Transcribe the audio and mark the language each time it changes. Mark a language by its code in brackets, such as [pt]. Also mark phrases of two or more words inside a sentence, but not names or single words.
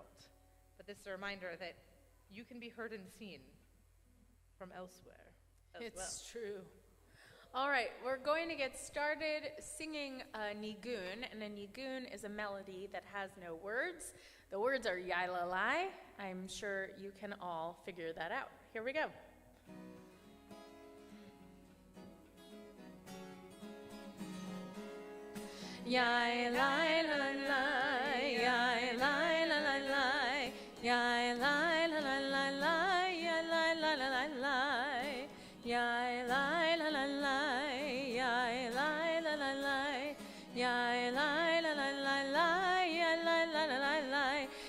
[en] But this is a reminder that you can be heard and seen from elsewhere as well. It's true. All right, we're going to get started singing a nigun, and a nigun is a melody that has no words. The words are yai-la-lai. I'm sure you can all figure that out. Here we go. Yai-lai-la-lai, yai-lai-la-lai, yai-lai-la-lai, yai-lai-la-lai, yai-lai-la-lai, yai-lai-la-lai, yai-lai-la-lai, yai-lai-la-lai,